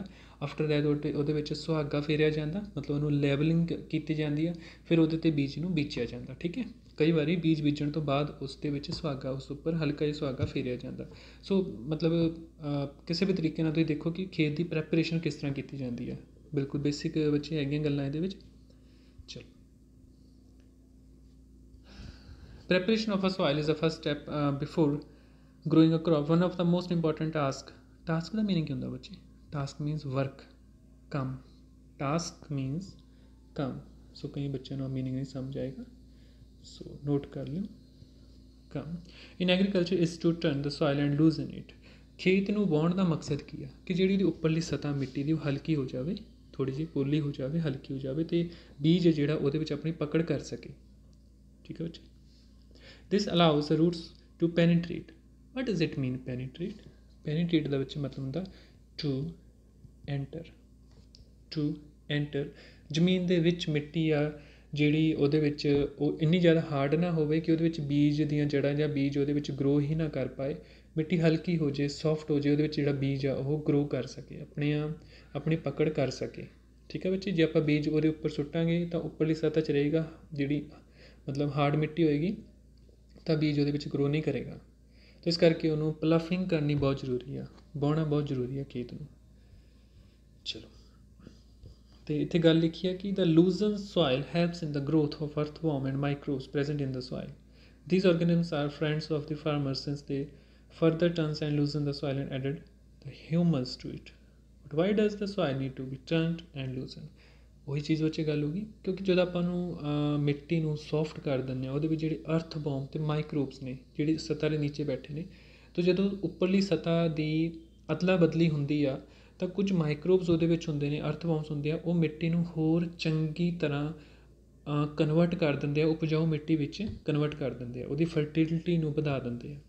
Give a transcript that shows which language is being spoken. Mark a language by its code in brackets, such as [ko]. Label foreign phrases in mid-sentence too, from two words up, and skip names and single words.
[en] after that [pa] ਉਹਦੇ ਵਿੱਚ ਸੁਹਾਗਾ ਫੇਰਿਆ ਜਾਂਦਾ, ਮਤਲਬ ਉਹਨੂੰ ਲੈਵਲਿੰਗ ਕੀਤੀ ਜਾਂਦੀ ਆ, ਫਿਰ ਉਹਦੇ 'ਤੇ ਬੀਜ ਨੂੰ ਬੀਜਿਆ ਜਾਂਦਾ, ਠੀਕ ਹੈ। ਕਈ ਵਾਰੀ ਬੀਜ ਬੀਜਣ ਤੋਂ ਬਾਅਦ ਉਸ ਦੇ ਵਿੱਚ ਸੁਹਾਗਾ ਉਸ ਉੱਪਰ ਹਲਕਾ ਜਿਹਾ ਸੁਹਾਗਾ ਫੇਰਿਆ ਜਾਂਦਾ। ਸੋ ਮਤਲਬ ਕਿਸੇ ਵੀ ਤਰੀਕੇ ਨਾਲ ਤੁਸੀਂ ਦੇਖੋ ਕਿ ਖੇਤ ਦੀ ਪ੍ਰੈਪਰੇਸ਼ਨ ਕਿਸ ਤਰ੍ਹਾਂ ਕੀਤੀ ਜਾਂਦੀ ਹੈ। ਬਿਲਕੁਲ ਬੇਸਿਕ ਬੱਚੇ ਹੈਗੀਆਂ ਗੱਲਾਂ ਇਹਦੇ ਵਿੱਚ। ਚਲੋ, [en] preparation of a soil is the first step before growing a crop. One of the most important task [pa] ਦਾ meaning ਕੀ ਹੁੰਦਾ ਬੱਚੇ? [en] task means work, ਕੰਮ। task means [pa] ਕੰਮ। ਸੋ ਕਈ ਬੱਚਿਆਂ ਨੂੰ meaning ਨਹੀਂ ਸਮਝ ਆਏਗਾ, ਸੋ ਨੋਟ ਕਰ ਲਿਓ। [en] ਕੰਮ in agriculture is to turn the soil and loosen it। [pa] ਖੇਤ ਨੂੰ ਵਾਹੁਣ ਦਾ ਮਕਸਦ ਕੀ ਆ? ਕਿ ਜਿਹੜੀ ਉਹਦੀ ਉੱਪਰਲੀ ਸਤ੍ਹਾ ਮਿੱਟੀ ਦੀ ਉਹ ਹਲਕੀ ਹੋ ਜਾਵੇ, ਥੋੜ੍ਹੀ ਜਿਹੀ ਪੋਲੀ ਹੋ ਜਾਵੇ, ਹਲਕੀ ਹੋ ਜਾਵੇ, ਅਤੇ ਬੀਜ ਜਿਹੜਾ ਉਹਦੇ ਵਿੱਚ ਆਪਣੀ ਪਕੜ ਕਰ ਸਕੇ। ਠੀਕ ਹੈ ਬੱਚੇ। [en] This allows the roots to penetrate। What does it mean penetrate? [pa] Penetrate ਦਾ ਵਿੱਚ ਮਤਲਬ ਹੁੰਦਾ [en] to enter। to enter [pa] ਜ਼ਮੀਨ ਦੇ ਵਿੱਚ ਮਿੱਟੀ ਆ ਜਿਹੜੀ ਉਹਦੇ ਵਿੱਚ ਉਹ ਇੰਨੀ ਜ਼ਿਆਦਾ ਹਾਰਡ ਨਾ ਹੋਵੇ ਕਿ ਉਹਦੇ ਵਿੱਚ ਬੀਜ ਦੀਆਂ ਜੜ੍ਹਾਂ ਜਾਂ ਬੀਜ ਉਹਦੇ ਵਿੱਚ ਗਰੋ ਹੀ ਨਾ ਕਰ ਪਾਏ। ਮਿੱਟੀ ਹਲਕੀ ਹੋ ਜਾਏ, ਸੌਫਟ ਹੋ ਜਾਏ, ਉਹਦੇ ਵਿੱਚ ਜਿਹੜਾ ਬੀਜ ਆ ਉਹ ਗਰੋ ਕਰ ਸਕੇ, ਆਪਣੀ ਪਕੜ ਕਰ ਸਕੇ। ਠੀਕ ਹੈ ਬੱਚੇ। ਜੇ ਆਪਾਂ ਬੀਜ ਉਹਦੇ ਉੱਪਰ ਸੁੱਟਾਂਗੇ ਤਾਂ ਉੱਪਰਲੀ ਸਤ੍ਹਾ 'ਚ ਰਹੇਗਾ, ਜਿਹੜੀ ਮਤਲਬ ਹਾਰਡ ਮਿੱਟੀ ਹੋਏਗੀ ਤਾਂ ਬੀਜ ਉਹਦੇ ਵਿੱਚ ਗਰੋ ਨਹੀਂ ਕਰੇਗਾ। ਤਾਂ ਇਸ ਕਰਕੇ ਉਹਨੂੰ ਪਲਫਿੰਗ ਕਰਨੀ ਬਹੁਤ ਜ਼ਰੂਰੀ ਆ, ਵਾਹੁਣਾ ਬਹੁਤ ਜ਼ਰੂਰੀ ਆ ਖੇਤ ਨੂੰ। ਚਲੋ, ਅਤੇ ਇੱਥੇ ਗੱਲ ਲਿਖੀ ਹੈ ਕਿ [en] the loosened soil helps in the growth of earthworm and microbes present in the soil। These organisms are friends of the farmers since they further turns and loosen the soil and added the humus to it। But why does the soil need to be turned and loosened? [pa] ਉਹੀ ਚੀਜ਼ ਵਿੱਚ ਗੱਲ ਹੋਊਗੀ, ਕਿਉਂਕਿ ਜਦੋਂ ਆਪਾਂ ਨੂੰ ਮਿੱਟੀ ਨੂੰ ਸੌਫਟ ਕਰ ਦਿੰਦੇ ਹਾਂ, ਉਹਦੇ ਵਿੱਚ ਜਿਹੜੇ ਅਰਥਵਰਮ ਅਤੇ ਮਾਈਕਰੋਬਸ ਨੇ ਜਿਹੜੀ ਸਤ੍ਹਾ ਦੇ ਨੀਚੇ ਬੈਠੇ ਨੇ, ਤਾਂ ਜਦੋਂ ਉੱਪਰਲੀ ਸਤ੍ਹਾ ਦੀ ਅਦਲਾ ਬਦਲੀ ਹੁੰਦੀ ਆ ਤਾਂ ਕੁਝ ਮਾਈਕਰੋਬਸ ਉਹਦੇ ਵਿੱਚ ਹੁੰਦੇ ਨੇ, ਅਰਥਵਰਮਸ ਹੁੰਦੇ ਆ, ਉਹ ਮਿੱਟੀ ਨੂੰ ਹੋਰ ਚੰਗੀ ਤਰ੍ਹਾਂ ਕਨਵਰਟ ਕਰ ਦਿੰਦੇ ਆ, ਉਪਜਾਊ ਮਿੱਟੀ ਵਿੱਚ ਕਨਵਰਟ ਕਰ ਦਿੰਦੇ ਆ, ਉਹਦੀ ਫਰਟੀਲਿਟੀ ਨੂੰ ਵਧਾ ਦਿੰਦੇ ਆ।